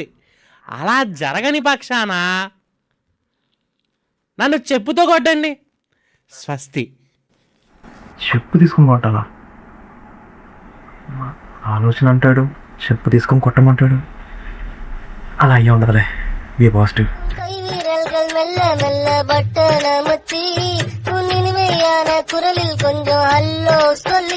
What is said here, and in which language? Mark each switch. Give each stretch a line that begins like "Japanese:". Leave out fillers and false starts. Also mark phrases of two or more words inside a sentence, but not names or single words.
Telugu: అలా జరగని పక్షాన నన్ను చెప్పుతో కొట్టండి. స్వస్తి. చెప్పు తీసుకుని కొట్టాలా? ఆలోచన అంటాడు, చెప్పు తీసుకొని కొట్టమంటాడు. అలా అయ్యే ఉండదులే.
English: be positive.
Tamil: மெல்ல மெல்ல பட்டன மச்சி உன் இனிமையான குரலில் கொஞ்சம் ஹல்லோ சொல்லி